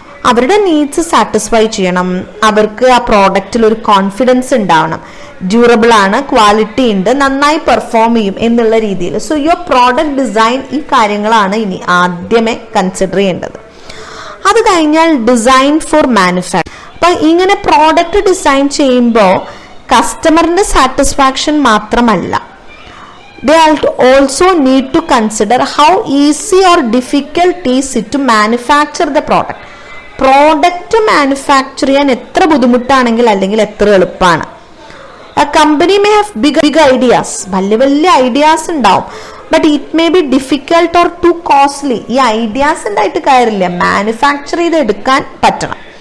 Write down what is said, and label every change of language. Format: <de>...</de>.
<ml>അവരുടെ needs satisfy ചെയ്യണം, അവർക്ക് ആ പ്രോഡക്റ്റിൽ ഒരു കോൺഫിഡൻസ് ഉണ്ടാവണം, ഡ്യൂറബിൾ ആണ്, ക്വാളിറ്റി ഉണ്ട്, നന്നായി പെർഫോം ചെയ്യും എന്നുള്ള രീതിയിൽ.</ml> <en>so your</en> <ml>പ്രോഡക്റ്റ് ഡിസൈൻ ഈ കാര്യങ്ങളാണ് ഇനി ആദ്യമേ കൺസിഡർ ചെയ്യേണ്ടത്. അത് കഴിഞ്ഞാൽ ഡിസൈൻ ഫോർ മാനുഫാക്ചർ. അപ്പൊ ഇങ്ങനെ പ്രോഡക്റ്റ് ഡിസൈൻ ചെയ്യുമ്പോൾ കസ്റ്റമറിന്റെ സാറ്റിസ്ഫാക്ഷൻ മാത്രമല്ല,</ml> <en>they also need to consider how easy or difficult is it to manufacture the product.</en> <ml>Product manufacture ചെയ്യാൻ എത്ര ബുദ്ധിമുട്ടാണെങ്കിൽ അല്ലെങ്കിൽ എത്ര എളുപ്പമാണ്.</ml> <en>A company may have big ideas,</en> <ml>വലിയ ഐഡിയാസ് ഉണ്ടാവും,</ml> <en>But it may be difficult or too costly.</en> <ml>ഈ ideas ഉണ്ടായിട്ട് കാര്യമില്ല, മാനുഫാക്ചർ ചെയ്ത് എടുക്കാൻ പറ്റണം.</ml>